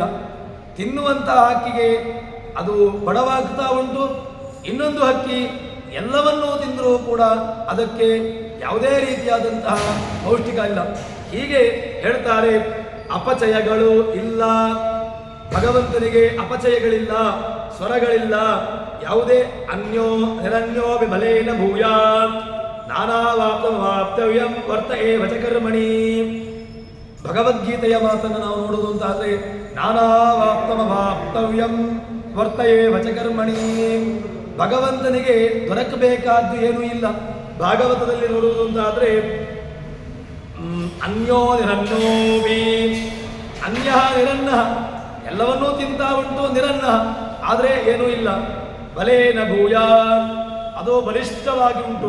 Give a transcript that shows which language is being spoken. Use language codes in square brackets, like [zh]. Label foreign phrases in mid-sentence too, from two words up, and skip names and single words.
[kn] ತಿನ್ನುವಂತಹ ಹಕ್ಕಿಗೆ ಅದು ಬಡವಾಗ್ತಾ ಉಂಟು, ಇನ್ನೊಂದು ಹಕ್ಕಿ ಎಲ್ಲವನ್ನೂ ತಿಂದರೂ ಕೂಡ ಅದಕ್ಕೆ ಯಾವುದೇ ರೀತಿಯಾದಂತಹ ಪೌಷ್ಟಿಕ ಇಲ್ಲ. ಹೀಗೆ ಹೇಳ್ತಾರೆ, ಅಪಚಯಗಳು ಇಲ್ಲ. ಭಗವಂತನಿಗೆ ಅಪಚಯಗಳಿಲ್ಲ, ಸ್ವರಗಳಿಲ್ಲ. [sa] ಯಾವುದೇ ಅನ್ಯೋ ನಿರನ್ಯೋ ವಿಬಲೇನ ಭೂಯಾ ನಾನಾವಾಪ್ತವ್ಯಂ ವರ್ತ ಏವ ಚ ಕರ್ಮಣಿ. [kn] ಭಗವದ್ಗೀತೆಯ ಮಾತನ್ನು ನಾವು ನೋಡುವುದು ಅಂತಾದ್ರೆ, [sa] ನಾನಾವಾಪ್ತವ್ಯಂ ವರ್ತ ಏವ ಚ ಕರ್ಮಣಿ. [kn] ಭಗವಂತನಿಗೆ ದೊರಕಬೇಕಾದ್ದು ಏನೂ ಇಲ್ಲ. ಭಾಗವತದಲ್ಲಿ ನೋಡುವುದು ಅಂತಾದ್ರೆ, [sa] ಅನ್ಯೋ ನಿರನ್ಯೋವಿ, ಅನ್ಯ ನಿರನ್ನ, [kn] ಎಲ್ಲವನ್ನೂ ತಿಂತಾ ಉಂಟು, ನಿರನ್ನ ಆದರೆ ಏನೂ ಇಲ್ಲ. [sa] ಬಲೇನ ಭೂಯ, [kn] ಅದು ಬಲಿಷ್ಠವಾಗಿ ಉಂಟು.